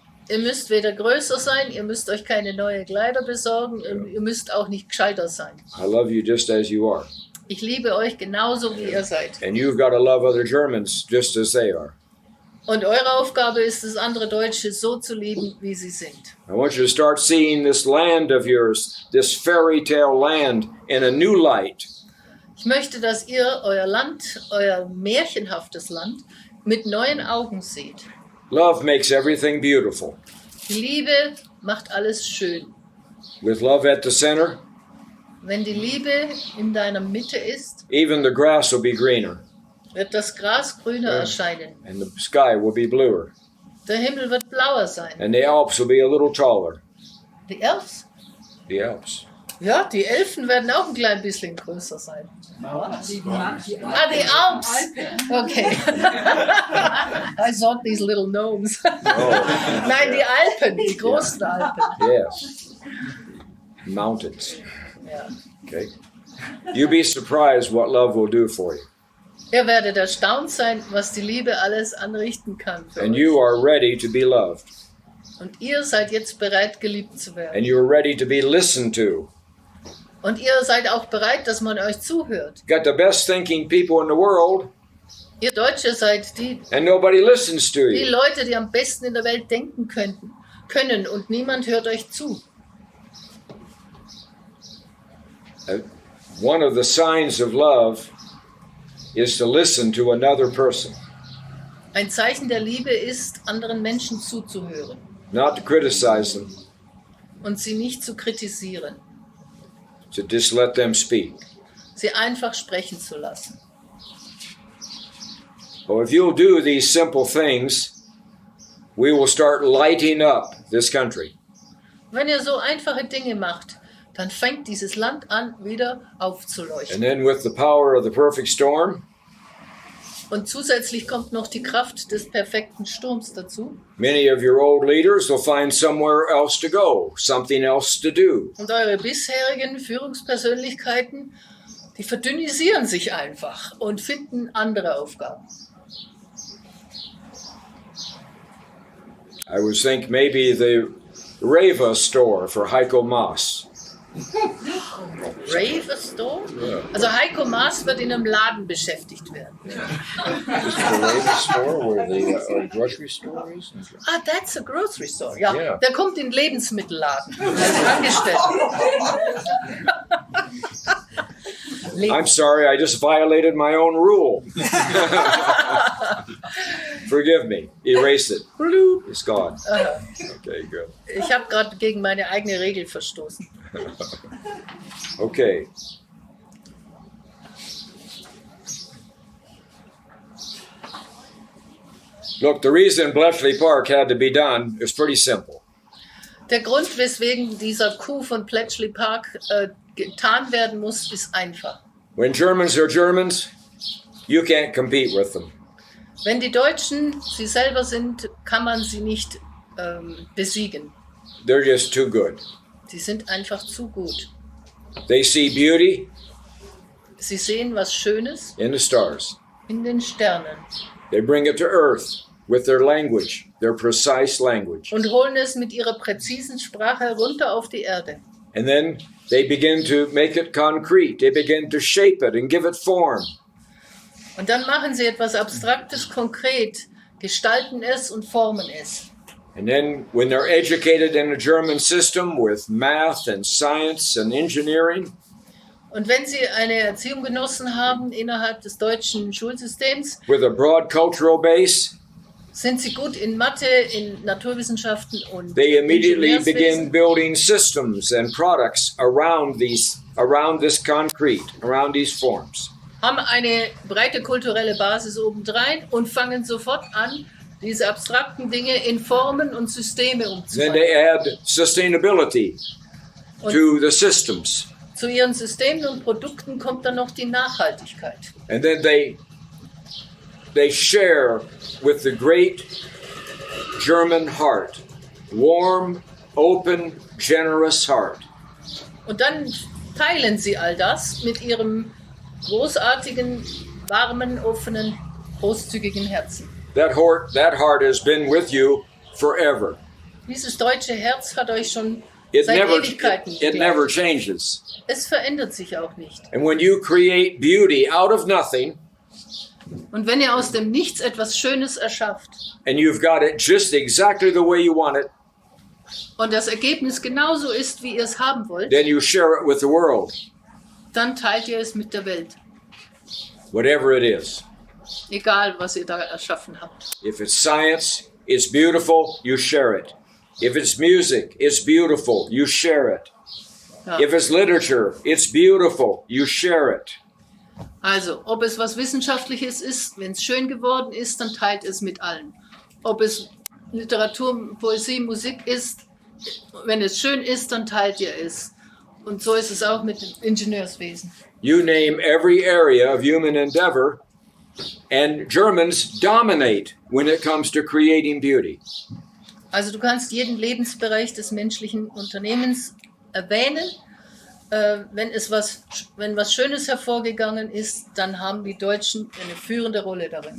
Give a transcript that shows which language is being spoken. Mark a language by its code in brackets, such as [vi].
[de] Ihr müsst weder größer sein, ihr müsst euch keine neuen Kleider besorgen, und ihr müsst auch nicht gescheiter sein. [en] I love you just as you are. [de] Ich liebe euch genauso, wie ihr seid. [en] And you've got to love other Germans just as they are. [de] Und eure Aufgabe ist es, andere Deutsche so zu lieben, wie sie sind. [en] I want you to start seeing this land of yours, this fairy tale land, in a new light. [de] Ich möchte, dass ihr euer Land, euer märchenhaftes Land, mit neuen Augen seht. [en] Love makes everything beautiful. [de] Die Liebe macht alles schön. [en] With love at the center, [de] Wenn die Liebe in deiner Mitte ist, [en] even the grass will be greener [de] wird das Gras grüner erscheinen. [en] and the sky will be bluer [de] Der Himmel wird blauer sein. [en] and the Alps will be a little taller. [de] Die Elfs? [en] The Alps. [de] Ja, die Elfen werden auch ein klein bisschen größer sein. Die Die Alps. Okay. [en] I thought these little gnomes. [de] Nein, die Alpen, die großen Alpen. [en] Yes. Mountains. [de] Ja. Okay. [en] You'd be surprised what love will do for you. [de] Ihr werdet erstaunt sein, was die Liebe alles anrichten kann. Für [en] And [de] euch. [en] you are ready to be loved. [de] Und ihr seid jetzt bereit, geliebt zu werden. [en] And you are ready to be listened to. [de] Und ihr seid auch bereit, dass man euch zuhört. [en] Got the best thinking people in the world, [de] Ihr Deutsche seid die [en] and nobody listens to you. [de] Leute, die am besten in der Welt denken können und niemand hört euch zu. [en] One of the signs of love is to listen to another person, [de] Ein Zeichen der Liebe ist, anderen Menschen zuzuhören. [en] not to criticize them, [de] und sie nicht zu kritisieren, [en] to just let them speak. [de] sie einfach sprechen zu lassen. [en] Well, if you'll do these simple things, we will start lighting up this country. [de] Wenn ihr so einfache Dinge macht, dann fängt dieses Land an, wieder aufzuleuchten. [en] And then with the power of the perfect storm, [de] Und zusätzlich kommt noch die Kraft des perfekten Sturms dazu. [en] many of your old leaders will find somewhere else to go, something else to do. [de] Und eure bisherigen Führungspersönlichkeiten, die verdünnisieren sich einfach und finden andere Aufgaben. [en] I would think maybe the Reva store for Heiko Maas. Rave Store? Yeah. [de] Also Heiko Maas wird in einem Laden beschäftigt werden. [en] Is it the Reva store where the grocery store is? Ah, that's a grocery store. [de] Ja, [en] Yeah. [de] der kommt in den Lebensmittelladen als Angestellter. [en] I'm sorry, I just violated my own rule. Forgive me. Erase it. It's gone. Okay, good. [de] Ich habe gerade gegen meine eigene Regel verstoßen. Okay. [en] Look, the reason Bletchley Park had to be done is pretty simple. [de] Der Grund, weswegen dieser Coup von Bletchley Park getan werden muss, ist einfach. [en] When Germans are Germans, you can't compete with them. [de] Wenn die Deutschen sie selber sind, kann man sie nicht besiegen. [en] They're just too good. [de] Sie sind einfach zu gut. [en] They see beauty [de] Sie sehen was Schönes [en] in the stars. [de] in den Sternen [en] They bring it to earth with their language, their precise language. [de] und holen es mit ihrer präzisen Sprache runter auf die Erde. [en] And then they begin to make it concrete. They begin to shape it and give it form. [de] Und dann machen sie etwas Abstraktes konkret, gestalten es und formen es. [en] And then when they're educated in a German system with math and science and engineering, [de] Und wenn sie eine Erziehung genossen haben innerhalb des deutschen Schulsystems, [en] with a broad cultural base, [de] sind sie gut in Mathe, in Naturwissenschaften und [en] they immediately begin [de] Ingenieurswesen [en] building systems and products around this concrete, around these forms. [de] haben eine breite kulturelle Basis obendrein und fangen sofort an, diese abstrakten Dinge in Formen und Systeme [en] Then [de] umzuwandeln. [en] they add sustainability to the systems. [de] Zu ihren Systemen und Produkten kommt dann noch die Nachhaltigkeit. [en] And then they share with the great German heart, warm, open, generous heart. [de] Und dann teilen sie all das mit ihrem großartigen, warmen, offenen, großzügigen Herzen. [en] That heart has been with you forever. [de] Dieses deutsche Herz hat euch schon [en] It [de] seit [en] never [de] Ewigkeiten [en] never [de] begleitet. [en] changes. [de] Es verändert sich auch nicht. [en] And when you create beauty out of nothing, [de] Und wenn ihr aus dem Nichts etwas Schönes erschafft [en] and you've got it just exactly the way you want it, [de] und das Ergebnis genauso ist, wie ihr es haben wollt, [en] then you share it with the world, [de] dann teilt ihr es mit der Welt. [en] whatever it is. [de] Egal, was ihr da erschaffen habt. [en] If it's science, it's beautiful, you share it. If it's music, it's beautiful, you share it. [de] Ja. [en] If it's literature, it's beautiful, you share it. [de] Also, ob es was Wissenschaftliches ist, wenn es schön geworden ist, dann teilt es mit allen. Ob es Literatur, Poesie, Musik ist, wenn es schön ist, dann teilt ihr es. Und so ist es auch mit dem Ingenieurswesen. [en] You name every area of human endeavor, and Germans dominate when it comes to creating beauty. [de] Also du kannst jeden Lebensbereich des menschlichen Unternehmens erwähnen. Wenn was Schönes hervorgegangen ist, dann haben die Deutschen eine führende Rolle darin.